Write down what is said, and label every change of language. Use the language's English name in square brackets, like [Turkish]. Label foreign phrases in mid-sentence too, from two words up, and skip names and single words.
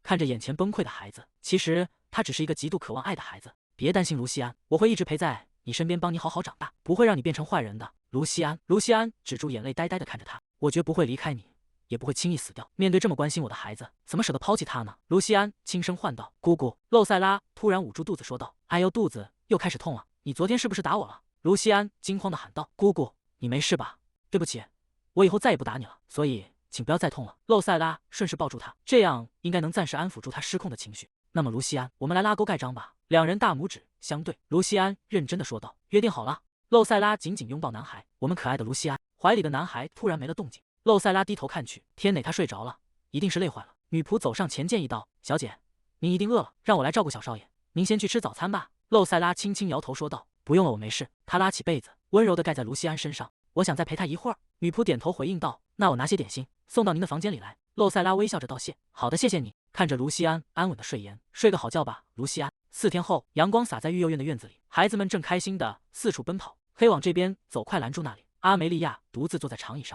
[Chinese] 看着眼前崩潰的孩子，其實他只是一個極度渴望愛的孩子。別擔心，盧西安，我會一直陪在你身邊，幫你好好長大，不會讓你變成壞人的。盧西安，盧西安止住眼淚，呆呆地看着他，我絕不會離開你，也不會輕易死掉。面對這麼關心我的孩子，怎麼捨得拋棄他呢？盧西安輕聲喚道：“姑姑！” 露塞拉突然捂住肚子說道：“哎呦，肚子又開始痛了，你昨天是不是打我了？” 盧西安驚慌地喊道：“姑姑，你沒事吧？對不起，我以後再也不打你了，所以請不要再痛了。” 露塞拉順勢抱住他，這樣應該能暫時安撫住他失控的情緒。那麼盧西安，我們來拉鈎蓋章吧。兩人大拇指相對，盧西安認真地說道：“約定好了。” 露塞拉緊緊擁抱男孩，我們可愛的盧西安。懷裡的男孩突然沒了動靜，露塞拉低頭看去，天哪，他睡着了，一定是累壞了。女僕走上前建議道：“小姐，您一定餓了，讓我來照顧小少爺，您先去吃早餐吧。” 露塞拉輕輕搖頭說道：“不用了，我沒事。”她拉起被子，溫柔地蓋在盧西安身上。“我想再陪他一會兒。” 女僕點頭回應道：“那我拿些點心送到您的房間裡來。” 露塞拉微笑着道謝：“好的，謝謝你。”看着盧西安安穩的睡顏，睡個好覺吧，盧西安。4天後，陽光灑在育幼院的院子裡，孩子們正開心地四處奔跑。黑往這邊走，快攔住那裡！阿梅利亞獨自坐在長椅上。